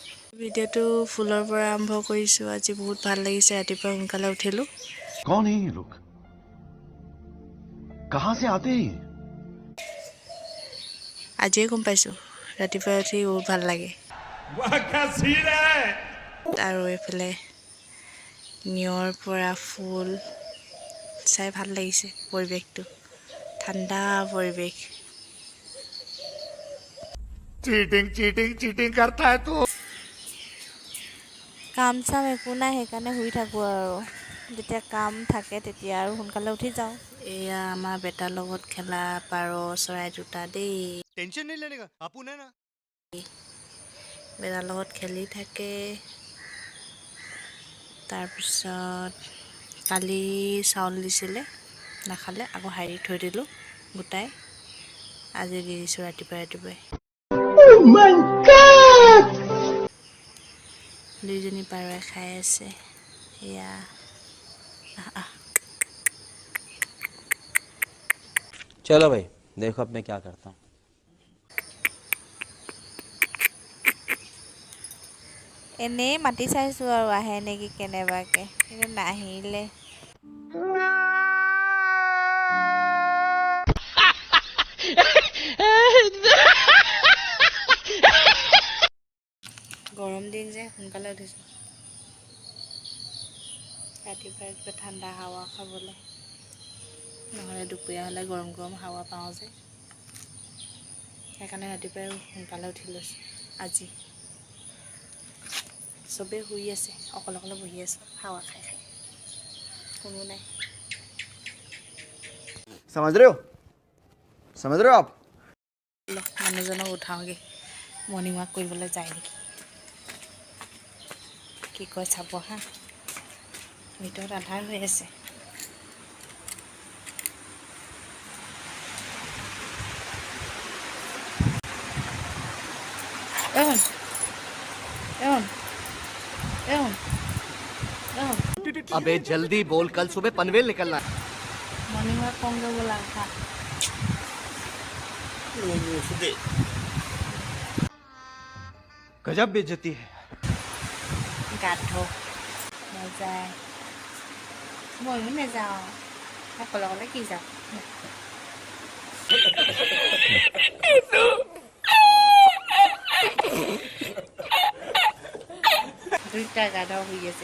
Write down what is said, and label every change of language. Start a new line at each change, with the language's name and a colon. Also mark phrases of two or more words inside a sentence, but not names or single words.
Assamese: ভিডিঅ'টো ফুলৰ পৰা আৰম্ভ কৰিছোঁ। আজি বহুত ভাল লাগিছে, ৰাতিপুৱা সোনকালে উঠিলোঁ।
Hindi: कौन है ये लोग कहां से आते हैं
Assamese: আজিয়ে গম পাইছোঁ, ৰাতিপুৱা উঠি বহুত ভাল লাগে। আৰু এইফালে নিয়ৰ পৰা ফুল চাই ভাল লাগিছে, পৰিৱেশটো ঠাণ্ডা পৰিৱেশ।
Hindi: चीटिंग चीटिंग चीटिंग करता है तू।
Assamese: কাম চাম একো নাই, সেইকাৰণে শুই থাকোঁ আৰু যেতিয়া কাম থাকে তেতিয়া আৰু সোনকালে উঠি যাওঁ। এয়া আমাৰ বেটাৰ লগত খেলা পাৰ চৰাই দুটা দেই।
Hindi: टेंशन नहीं लेने का अपन है ना।
Assamese: বেটাৰ লগত খেলি থাকে। তাৰপিছত কালি চাউল দিছিলে, নাখালে, আকৌ হাৰি থৈ দিলোঁ গোটাই। আজি দি দিছোঁ ৰাতিপুৱাই। দুইজনী পাৰই খাই আছে। এয়া
Hindi: चलो भाई देखो अब मैं क्या करता हूँ।
Assamese: এনেই মাতি চাইছোঁ আৰু আহে নেকি কেনেবাকৈ, কিন্তু নাহিলে। গৰম দিন যে সোনকালে উঠিছোঁ, ৰাতিপুৱা ঠাণ্ডা হাৱা খাবলৈ, নহ'লে দুপৰীয়া হ'লে গৰম গৰম হাৱা পাওঁ যে, সেইকাৰণে ৰাতিপুৱাই সোনকালে উঠি লৈছোঁ। আজি চবেই শুই আছে, অকলে বহি আছোঁ হাৱা খাই কোনো নাই।
Hindi: समझ रहे हो आप।
Assamese: মানুহজনক উঠাওঁগৈ,
English: morning walk
Assamese: কৰিবলৈ যায় নেকি, কি কয় চাব হা। ভিতৰত আন্ধাৰ হৈ আছে।
Hindi: अबे जल्दी बोल, कल सुबह पनवेल निकलना है।
English: morning walk
Assamese: কৰোঁগৈ ব'লা, উঠা।
Hindi: गजब बेइज्जती है।
Assamese: গাত ধো নাযায়, ময়ো নাযাওঁ, অকলে কি যাওঁ। দুইটা গা ধোৱা শুই আছে।